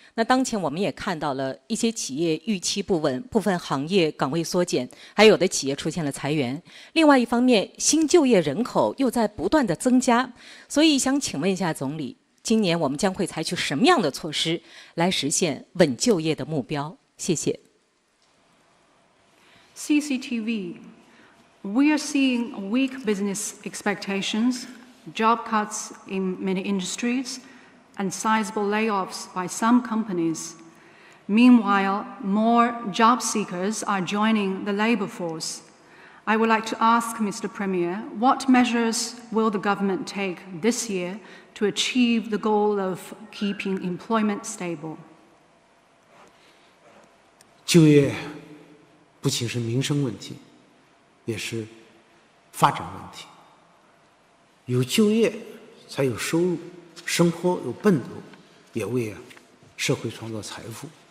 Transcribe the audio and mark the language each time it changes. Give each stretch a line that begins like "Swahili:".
Chinese: 那当前我们也看到了一些企业预期不稳，部分行业岗位缩减，还有的企业出现了裁员。另外一方面，新就业人口又在不断的增加，所以想请问一下总理，今年我们将会采取什么样的措施来实现稳就业的目标？谢谢。
English: CCTV. We are seeing weak business expectations, job cuts in many industries, and sizable layoffs by some companies. Meanwhile, more job seekers are joining the labor force. I would like to ask Mr. Premier, what measures will the government take this year to achieve the goal of keeping employment stable?
Chinese: 就业不仅是民生问题，也是发展问题。有就业才有收入，生活有奔头，也为社会创造财富。